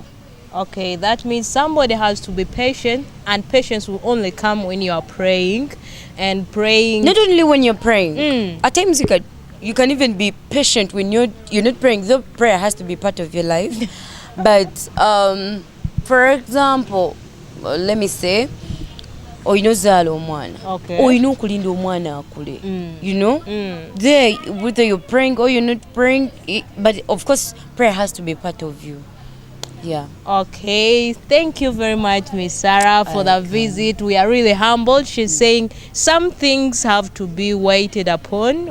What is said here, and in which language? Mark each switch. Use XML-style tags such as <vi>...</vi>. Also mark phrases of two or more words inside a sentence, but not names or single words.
<en>Okay, that means somebody has to be patient, and patience will only come when you are praying and praying. Not only when you're praying. At times you can even be patient when you're not praying. Though prayer has to be part of your life. But for example, let me say,</en> <lg>oyinozala omwana.</lg> <en>Okay.</en> <lg>Oyina okulinda omwana akule.</lg> <en>You know? There, whether you're praying or you're not praying, but of course prayer has to be part of you. Yeah. Okay, thank you very much, Miss Sarah, for the Okay. visit. We are really humbled. She's saying some things have to be waited upon.</en>